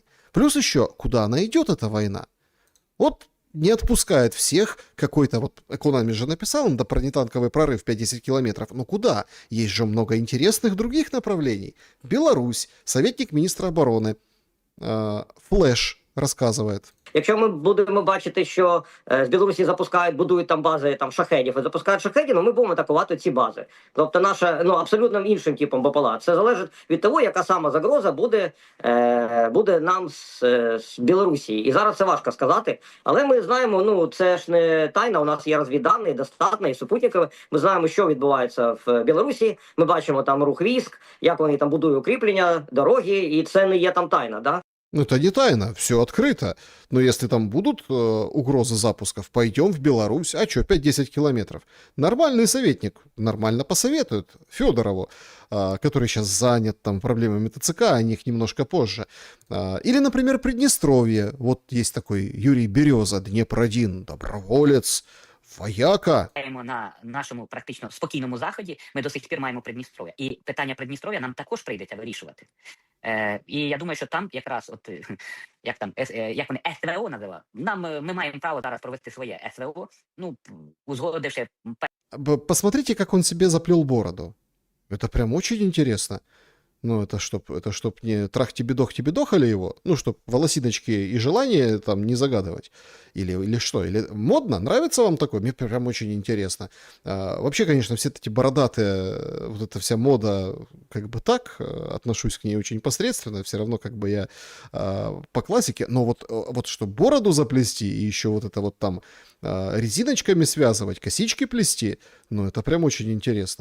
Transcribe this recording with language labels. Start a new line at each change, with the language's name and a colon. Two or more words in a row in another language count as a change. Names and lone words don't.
Russian: Плюс еще, куда она идет, эта война? Вот не отпускает всех какой-то, вот Экономи же написал, надо бронетанковый прорыв 5-10 километров. Ну куда? Есть же много интересных других направлений. Беларусь, советник министра обороны, Флэш рассказывает.
Ukrainian: Якщо ми будемо бачити, що з Білорусі будують там бази там шахедів і запускають шахедів, ну ми будемо атакувати ці бази. Тобто наша абсолютно іншим типом БПЛА. Це залежить від того, яка сама загроза буде нам з Білорусі. І зараз це важко сказати, але ми знаємо, це ж не тайна, у нас є розвіддані, достатньо, і супутникові. Ми знаємо, що відбувається в Білорусі. Ми бачимо там рух військ, як вони там будують укріплення, дороги, і це не є там тайна, да?
Russian: Ну, это не тайна, все открыто. Но если там будут угрозы запусков, пойдем в Беларусь. А что, 5-10 километров? Нормальный советник, нормально посоветует Федорову, который сейчас занят там проблемами ТЦК, о них немножко позже. Или, например, Приднестровье. Вот есть такой Юрий Береза, Днепр-1, доброволец, вояка.
Ukrainian: На нашому практично спокійному заході ми до сих пір маємо Придністров'я. І питання Придністров'я нам також прийдеться вирішувати. І я думаю, що там якраз, як вони СВО називають, ми маємо право зараз провести своє СВО, узгодивши...
Russian: Посмотрите, как он себе заплел бороду. Это прям очень интересно. Ну, это чтоб не трахти-бедох-тебедохали его, чтоб волосиночки и желания там не загадывать. Или что? Или модно? Нравится вам такое? Мне прям очень интересно. Вообще, конечно, все эти бородатые, вот эта вся мода, как бы так, отношусь к ней очень посредственно, все равно как бы я по классике, но вот что бороду заплести и еще вот это вот там резиночками связывать, косички плести, это прям очень интересно.